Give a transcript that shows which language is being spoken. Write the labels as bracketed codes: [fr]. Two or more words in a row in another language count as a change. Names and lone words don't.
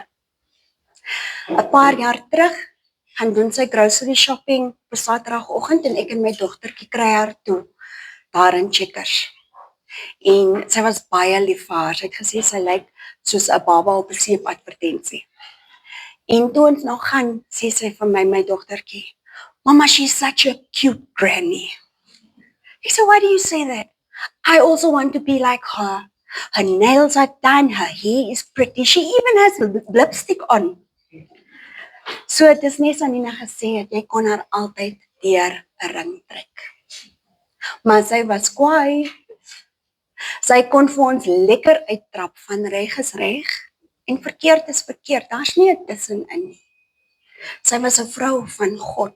[af] 'n Paar jaar terug gaan doen sy [en] grocery shopping [af] op Saterdagoggend en ek en my dogtertjie kry haar toe daar in Checkers. En sy was baie lief vir haar. Sy het gesê sy lyk soos 'n baba op 'n seepadvertensie. En toe ons nou gaan, sê sy vir my dogtertjie, [en] "Mama, she's such a cute granny." [af] Ek sê, [en] "Why do you say that? I also want to be like her. Her nails are done, her hair is pretty, she even has lipstick on." [af] So dit is net Anina gesê het, jy kon haar altyd deur 'n ring trek. Maar sy was kwaai. Sy kon vir ons lekker uittrap van reg is reg en verkeerd is verkeerd. Daar's nie 'n tussenin nie. Sy was 'n vrou van God.